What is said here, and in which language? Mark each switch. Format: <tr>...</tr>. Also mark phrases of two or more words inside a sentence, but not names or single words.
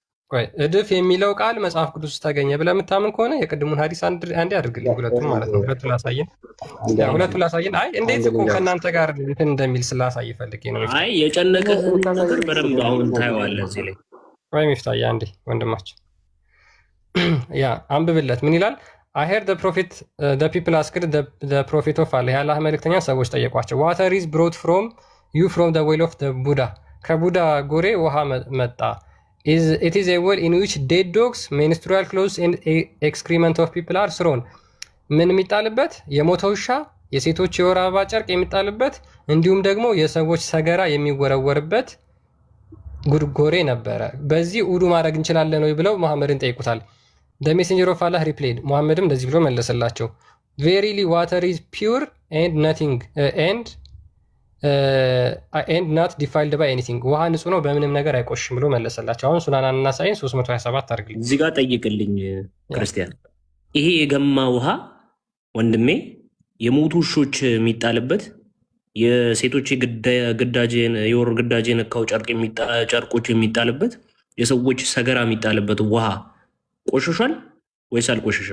<am>ቆይ እድፍ የሚለው ቃል መጽሐፍ ቅዱስ ውስጥ ተገኘ ብለህ የምታምን ከሆነ የቅድሙን ሀዲስ አንዴ አድርግልኝ። ሁለቱን ማለት ነው። ሁለቱን ላሳየን። አይ እንዴት እኮ ከእናንተ ጋር እንትን እንደሚል ስላሳይ ፈልጌ ነው። አይ የጨነቀህን ነገር በደንብ አሁን ታየዋለህ እዚህ ላይ። ወይ ሚፍታዬ አንዴ ወንድማችን ያ አንብብለት። ምን ይላል?</am> <en>I heard the prophet, the people asked the prophet of Allah,</en> <am>የአላህ መልእክተኛ ሰዎች ጠየቋቸው።</am> <en>Water is brought from you from the well of the Buddha.</en> <am>ከቡዳ ጎሬ ውሃ መጣ።</am> <en>It is a well in which dead dogs, menstrual clothes and excrement of people are thrown.</en> <am>ምን የሚጣልበት? የሞተ ውሻ፣ የሴቶች የወር አበባ ጨርቅ የሚጣልበት እንዲሁም ደግሞ የሰዎች ሰገራ የሚወረወርበት ጎሬ ነበረ። በዚህ ውዱ ማድረግ እንችላለን ወይ ብለው መሐመድን ጠይቁታል።</am> <en>The messenger of Allah replied,</en> <am>ሙሐመድም እንደዚህ ብሎ መለሰላቸው።</am> <en>Verily water is pure and nothing and not defiled by anything.</en> <am>ውሃ ንጹህ ነው በምንም ነገር አይቆሽም ብሎ መለሰላቸው። አሁን ሱናን አናሳይን 327 አድርግልኝ። እዚህ ጋር ጠይቅልኝ ክርስቲያን። ይሄ የገማ ውሃ ወንድሜ የሞቱ ውሾች የሚጣልበት የሴቶች የወር ግዳጅ የነካው ጨርቆች የሚጣልበት የሰዎች ሰገራ የሚጣልበት ውሃ ቆሽሿል ወይስ አልቆሸሸም?</am>